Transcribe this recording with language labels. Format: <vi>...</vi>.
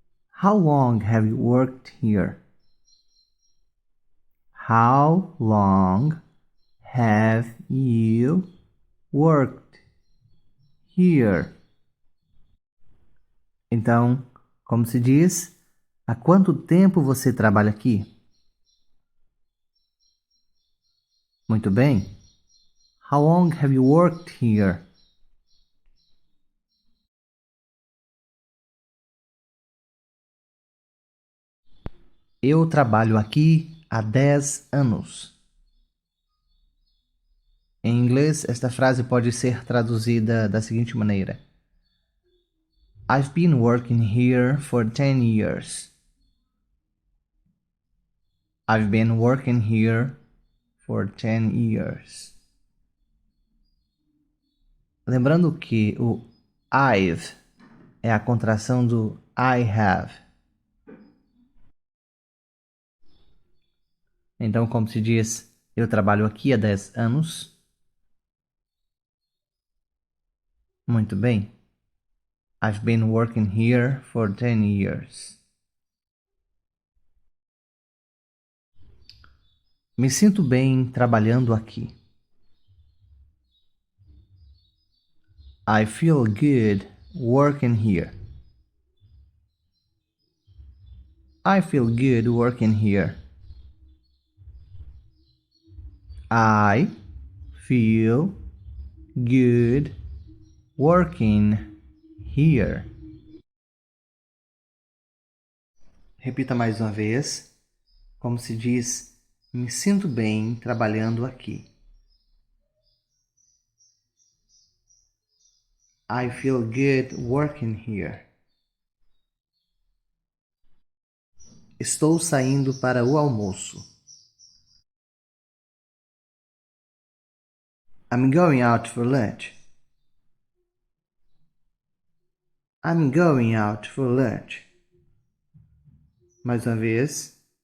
<en>How long have you worked here? How long have you worked here?</en> <pt>Então, como se diz? Há quanto tempo você trabalha aqui? Muito bem.</pt> <en>How long have you worked here?</en> <pt>Eu trabalho aqui há 10 anos. Em inglês, esta frase pode ser traduzida da seguinte maneira:</pt> <en>I've been working here for 10 years. I've been working here for 10 years.</en> <pt>Lembrando que o I've é a contração do I have. Então, como se diz, eu trabalho aqui há 10 anos. Muito bem.</pt> <en>I've been working here for 10 years.</en> <pt>Me sinto bem trabalhando aqui.</pt> <en>I feel good working here. I feel good working here. I feel good working here.</en> <pt>Repita mais uma vez. Como se diz, me sinto bem trabalhando aqui.</pt> <en>I feel good working here.</en> <pt>Estou saindo para o almoço.</pt> <en>I'm going out for lunch. I'm going out for lunch.</en> <pt>Mais uma vez.</pt>